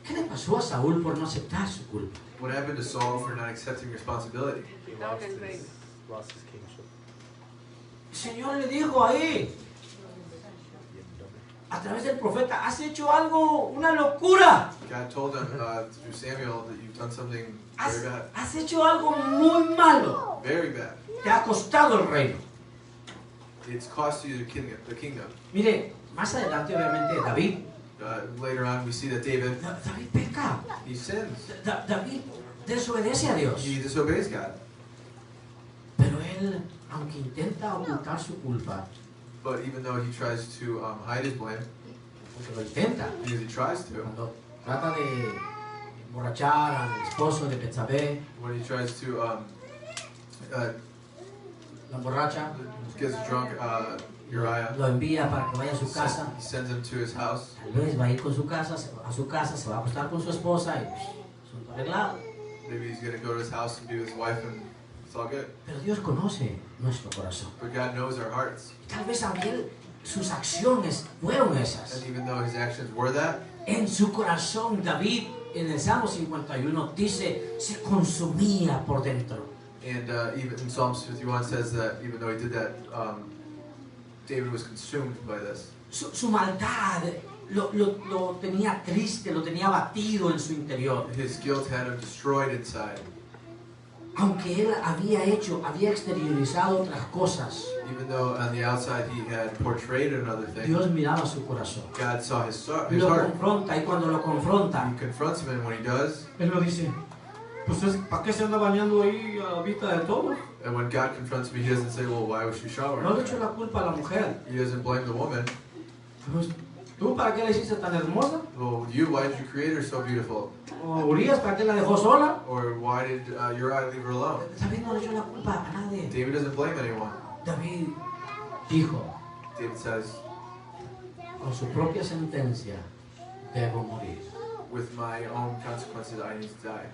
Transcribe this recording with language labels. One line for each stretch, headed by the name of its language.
Spanish: pasó a Saúl por no aceptar su culpa?
English: What happened to Saul for not accepting responsibility? He lost his kingship.
Spanish: El Señor le dijo ahí, a través del profeta, has hecho algo, una locura.
English: God told him through Samuel that you've done something very bad.
Spanish: Has hecho algo muy malo.
English: Very bad.
Spanish: Te ha costado el reino.
English: It's cost you the kingdom.
Spanish: Mire, más adelante obviamente David,
English: Later on, we see that David,
Spanish: David peca.
English: he sins.
Spanish: David desobedece a Dios.
English: He disobeys God.
Spanish: Pero él, aunque intenta ocultar su culpa,
English: But even though he tries to hide his blame,
Spanish: porque lo intenta,
English: because he tries to,
Spanish: cuando trata de emborrachar al esposo de Betsabé,
English: when he tries to
Spanish: la emborracha,
English: gets drunk, Uriah,
Spanish: lo envía para que vaya a su casa.
English: he sends him to his house.
Spanish: Tal vez va a ir con su casa, a su casa, se va a acostar con su esposa y asunto arreglado.
English: Maybe he's going to go to his house and be with his wife and it's all good.
Spanish: Pero Dios conoce nuestro corazón.
English: But God knows our hearts.
Spanish: Tal vez aunque sus acciones fueron esas.
English: And even though his actions were that,
Spanish: En su corazón, David, en el Salmo 51, dice, se consumía por dentro.
English: and even in Psalms 51 says that even though he did that, David was consumed by this.
Spanish: Su maldad lo tenía triste, lo tenía abatido en su interior.
English: His guilt had him destroyed inside.
Spanish: Aunque él había exteriorizado otras cosas,
English: Even though on the outside he had portrayed another thing,
Spanish: Dios miraba su corazón.
English: God saw his
Spanish: Lo
English: heart.
Spanish: confronta y cuando lo confronta,
English: He confronts him, and when he does,
Spanish: él lo dice, pues ¿para qué se anda bañando ahí a la vista de todos?
English: and when God confronts me, he doesn't say, well, why was she showering?
Spanish: No le echo la culpa a la mujer.
English: He doesn't blame the woman.
Spanish: Pues, ¿tú para qué la hiciste tan hermosa?
English: Well, why did you create her so beautiful?
Spanish: ¿O Urias para qué la dejó sola?
English: Or why did Uriah leave her alone?
Spanish: David no le echó la culpa a nadie.
English: David doesn't blame anyone.
Spanish: David dijo,
English: David says,
Spanish: con su propia sentencia, debo morir.
English: with my own consequences, I need to die.